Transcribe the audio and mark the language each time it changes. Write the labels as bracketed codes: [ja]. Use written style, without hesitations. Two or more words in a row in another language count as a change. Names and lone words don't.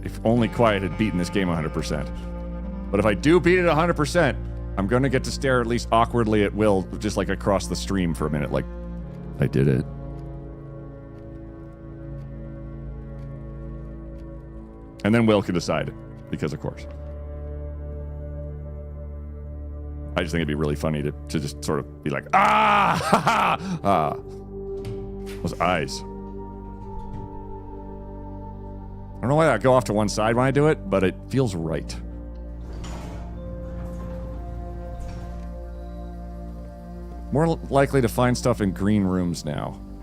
[en] If only Quiet had beaten this game 100%. But if I do beat it 100%, I'm going to get to stare at least awkwardly at Will just like across the stream for a minute. Like, I did it. And then Will can decide, because of course. I just think it'd be really funny to just sort of be like, ah, ha, ha, ah. Those eyes. I don't know why I go off to one side when I do it, but it feels right. More likely to find stuff in green rooms now.